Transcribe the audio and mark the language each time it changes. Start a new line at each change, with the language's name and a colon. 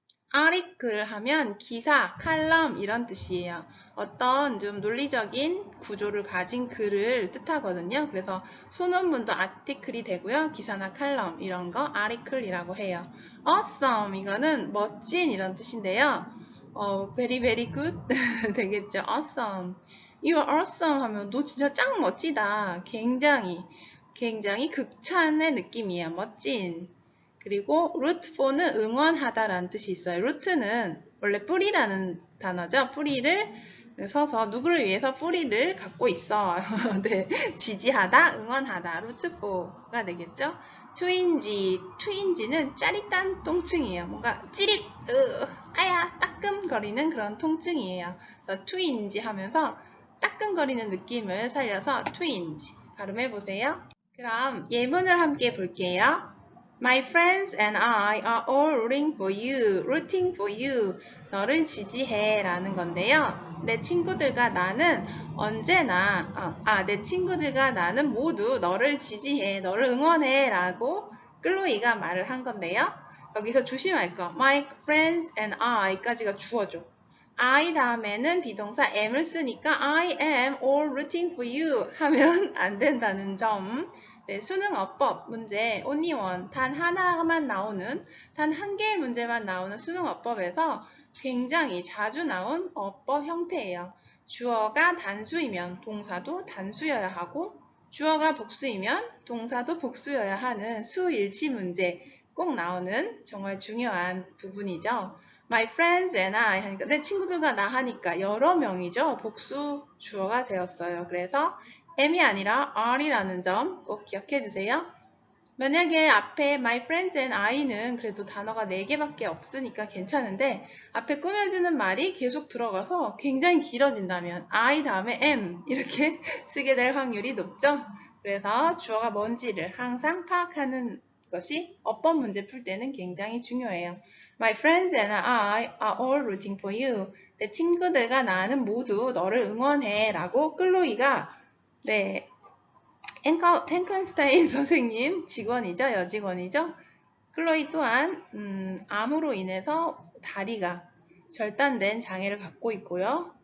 Korean: 아리클 하면 기사, 칼럼 이런 뜻이에요. 어떤 좀 논리적인 구조를 가진 글을 뜻하거든요. 그래서 소논문도 아티클이 되고요. 기사나 칼럼 이런 거 아리클이라고 해요. awesome 이거는 멋진 이런 뜻인데요.
English: very very good
Korean: 되겠죠.
English: awesome. You are awesome
Korean: 하면 너 진짜 짱 멋지다. 굉장히 극찬의 느낌이에요. 멋진. 그리고 root for는 응원하다라는 뜻이 있어요. root는 원래 뿌리라는 단어죠. 뿌리를 서서 누구를 위해서 뿌리를 갖고 있어. 네, 지지하다, 응원하다, root for가 되겠죠. twinge는 짜릿한 통증이에요. 뭔가 찌릿, 아야, 따끔거리는 그런 통증이에요. 그래서 twinge 하면서 따끔거리는 느낌을 살려서 twinge 발음해보세요. 그럼 예문을 함께 볼게요.
English: My friends and I are all rooting for you.
Korean: 너를 지지해 라는 건데요. 내 친구들과 나는 모두 너를 지지해, 너를 응원해 라고 클로이가 말을 한 건데요. 여기서 조심할 거.
English: My friends and I
Korean: 까지가 주어죠. I 다음에는 비동사 am을 쓰니까
English: I am all rooting for you
Korean: 하면 안 된다는 점. 네, 수능 어법 문제
English: only one,
Korean: 단 하나만 나오는, 단 한 개의 문제만 나오는 수능 어법에서 굉장히 자주 나온 어법 형태예요. 주어가 단수이면 동사도 단수여야 하고 주어가 복수이면 동사도 복수여야 하는 수일치 문제 꼭 나오는 정말 중요한 부분이죠.
English: My friends and I
Korean: 하니까 내 친구들과 나 하니까 여러 명이죠. 복수 주어가 되었어요. 그래서 am이 아니라 are이라는 점 꼭 기억해 주세요. 만약에 앞에
English: my friends and I
Korean: 는 그래도 단어가 4개밖에 없으니까 괜찮은데 앞에 꾸며지는 말이 계속 들어가서 굉장히 길어진다면 I 다음에 am 이렇게 쓰게 될 확률이 높죠. 그래서 주어가 뭔지를 항상 파악하는 것이 어법 문제 풀 때는 굉장히 중요해요.
English: My friends and I are all rooting for you.
Korean: 내 친구들과 나는 모두 너를 응원해 라고 클로이가 네, 펜컨스타인 선생님 직원이죠. 여직원이죠. 클로이 또한 암으로 인해서 다리가 절단된 장애를 갖고 있고요.